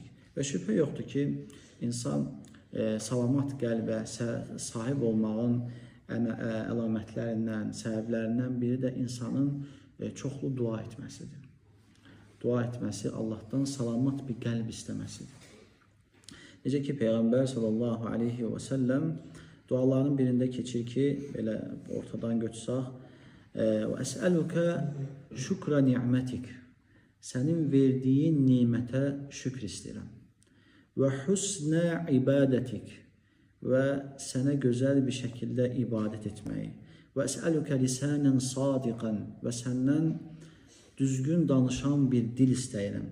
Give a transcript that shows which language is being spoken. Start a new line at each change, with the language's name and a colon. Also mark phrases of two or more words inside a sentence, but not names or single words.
Azerbaijani: Və şübhə yoxdur ki, insan salamat qəlbə sahib olmağın əlamətlərindən, səbəblərindən biri də insanın çoxlu dua etməsidir. Dua etməsi Allahdan salamat bir qəlb istəməsidir. Necə ki, Peyğəmbər
Arabic: صلى الله عليه وسلم
Azerbaijani: duaların birində keçir ki, belə ortadan götürsək,
Arabic: وَأَسْأَلُكَ شُكْرَ نِعْمَتِكَ
Azerbaijani: Sənin verdiyin nimətə şükr istəyirəm. Və
Arabic: حسن عبادتك
Azerbaijani: və sənə gözəl bir şəkildə ibadət etməyi. Və
Arabic: أسألك لسانا صادقا
Azerbaijani: və səndən düzgün danışan bir dil istəyirəm.